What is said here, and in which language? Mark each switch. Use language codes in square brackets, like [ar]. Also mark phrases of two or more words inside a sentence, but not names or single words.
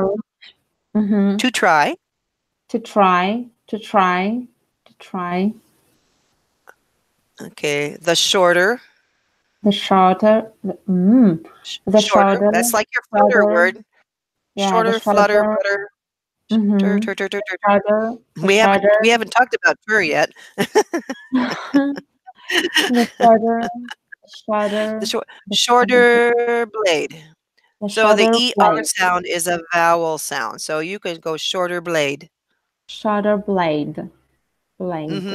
[en] courage. Mm-hmm. to try. To try. To try. To try. Okay, the shorter. The shorter. The Shorter. shorter. That's like your flutter Shorter. word. Yeah. The Shorter, flutter, shorter. butter. Tur, Mm-hmm. tur, tur, tur, The tur, tur. shorter. The shorter. We haven't talked about fur yet. The shorter. The shorter. The The shorter. shorter blade. The So the shorter ER blade. sound is a vowel sound. So you could go shorter blade. Shorter blade. Blade.